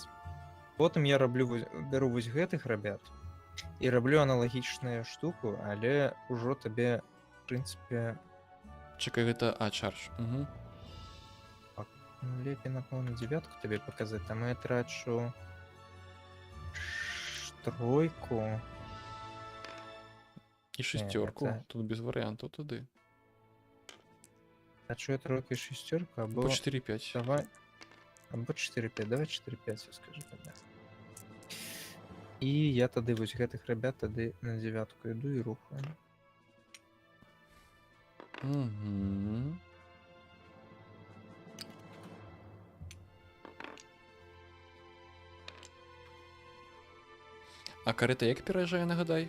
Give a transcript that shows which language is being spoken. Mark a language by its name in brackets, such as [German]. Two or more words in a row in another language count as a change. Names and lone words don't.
[Belarusian] Потым я бяру вось гэтых рабят і раблю аналагічную штуку, але ўжо табе, в прынцыпе, Чакай, гэта чардж. Угу. лепей, напэўна, 9 табе паказаць. Там я трачу 3. І 6. гэта- Тут без варыянтаў туды. Трачу я 3 і 6, або... По 4-5. Давай. Або 4-5. Давай 4-5, я скажу тогда. І я тады вось гэтых рабят тады на 9 іду і рухаю. Угу. А карета як пераязджае, нагадай?